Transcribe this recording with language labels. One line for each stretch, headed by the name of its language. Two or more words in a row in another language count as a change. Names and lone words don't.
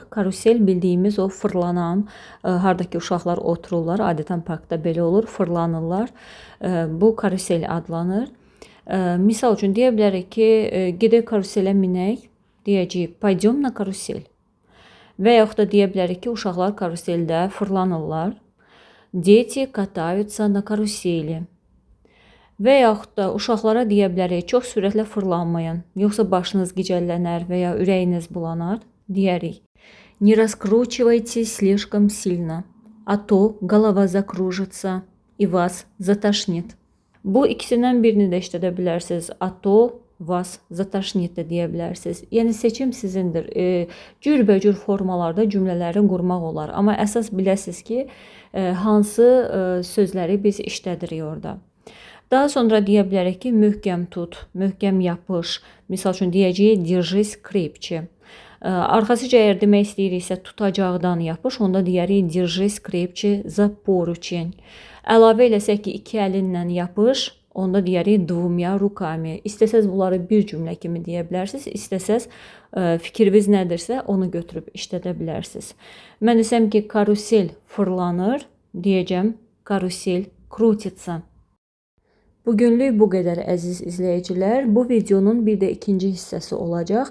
Azerbaijani: Karusel bildiyimiz o fırlanan, hardakı uşaqlar otururlar, adətən parkda belə olur, fırlanırlar. Bu karusel adlanır. Misal üçün deyə bilərik ki, gedək karuselə minək, deyəcəyik,
Russian: пойдём на карусель.
Azerbaijani: Və yaxud da deyə bilərik ki, uşaqlar karuseldə fırlanırlar.
Russian: Дети катаются на карусели.
Azerbaijani: Və yaxud da uşaqlara deyə bilərik, çox sürətlə fırlanmayın, yoxsa başınız gicəllənər və ya ürəyiniz bulanar, deyərik.
Russian: Не раскручивайтесь слишком сильно, а то голова закружится и вас затошнит.
Azerbaijani: Bu ikisindən birini də işlədə bilərsiniz.
Russian: А то вас затошнит
Azerbaijani: də deyə bilərsiniz. Yəni seçim sizindir. Cürbəcür formalarda cümlələri qurmaq olar. Amma əsas biləsiniz ki, hansı sözləri biz işlədirik orada. Daha sonra deyə bilərik ki, möhkəm tut, möhkəm yapış. Misal üçün deyəcəyik,
Russian: держись крепче.
Azerbaijani: Arxasıca əgər demək istəyiriksə, tutacaqdan yapış, onda deyərik,
Russian: держись крепче за поручень.
Azerbaijani: Əlavə eləsək ki, iki əlinlə yapış, onda deyərik,
Russian: двумя руками.
Azerbaijani: İstəsəz bunları bir cümlə kimi deyə bilərsiniz, istəsəz fikriniz nədirsə, onu götürüb işlədə bilərsiniz. Mən desəm ki, karusel fırlanır, deyəcəm, karusel крутится. Bugünlük bu qədər əziz izləyicilər. Bu videonun bir də ikinci hissəsi olacaq.